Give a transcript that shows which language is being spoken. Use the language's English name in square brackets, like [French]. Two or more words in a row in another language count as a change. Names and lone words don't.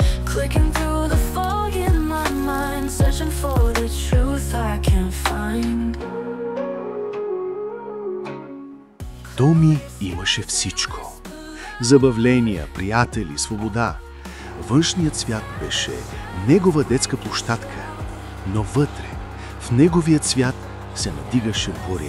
[English] Clicking through the fog in my mind, searching for the truth I can't find. [Bulgarian] Томи имаше всичко. Забавления, приятели, свобода. Външният свят беше негова детска площадка, но вътре, в неговият свят, се надигаше буря.